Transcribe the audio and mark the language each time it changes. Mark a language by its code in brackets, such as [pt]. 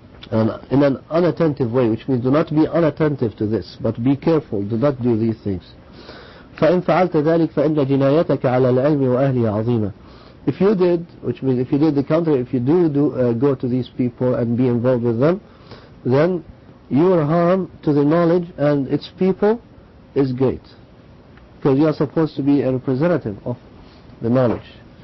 [en] in an unattentive way, which means do not be unattentive to this, but be careful, do not do these things. [ar] فإن فعلت ذلك فإن جنايتك على العلم وأهله عظيمة. [en] If you did, which means if you did the contrary, if you go to these people and be involved with them, then your harm to the knowledge and its people is great, because you are supposed to be a representative of the knowledge.